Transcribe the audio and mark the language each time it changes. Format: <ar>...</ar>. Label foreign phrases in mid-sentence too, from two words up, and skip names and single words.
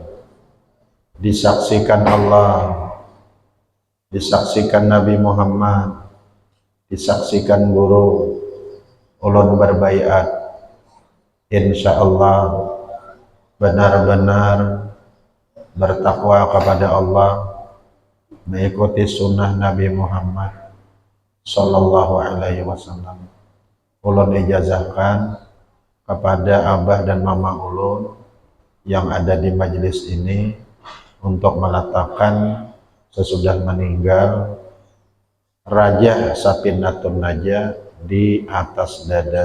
<bjn>Disaksikan Allah, disaksikan Nabi Muhammad, disaksikan guru, ulun berbaiat.</bjn> <ar>إن شاء الله</ar> <id>benar-benar bertakwa kepada Allah, mengikuti sunnah Nabi Muhammad</id> <ar>صلى الله عليه وسلم.</ar> <bjn>Ulun ijazahkan kepada abah dan mama ulun yang ada di majelis ini untuk meletakkan sesudah meninggal Raja Sapinatun Najah di atas dada.</bjn>